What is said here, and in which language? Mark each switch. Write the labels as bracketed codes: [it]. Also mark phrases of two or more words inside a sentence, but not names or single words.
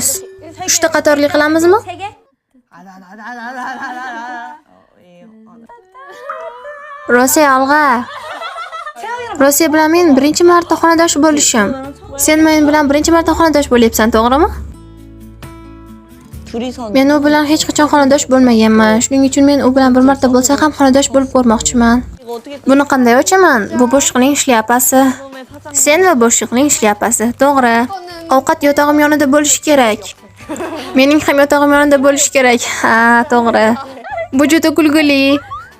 [uz] 3 ta qatorli qilamizmi? Rose, olg'a. Rose bilan men birinchi marta xonadosh bo'lishim. Sen men bilan birinchi marta xonadosh bo'lyapsan, to'g'rimi? [ko] 둘이서 [uz] Men u bilan hech qachon xonadosh bo'lmaganman. Shuning uchun men u bilan bir marta bo'lsa ham xonadosh bo'lib ko'rmoqchiman. [ko] 이거 어떻게 [uz] Buni qanday ochaman? Bu boshliqning shlyapasi. [ko] 처음에 파장 [uz] Sen va boshliqning shlyapasi, to'g'ri. Ovqat yotog'im yonida bo'lishi kerak. Mening ham yotog'im yonida bo'lishi kerak. Ha, to'g'ri. Bu juda kulgili.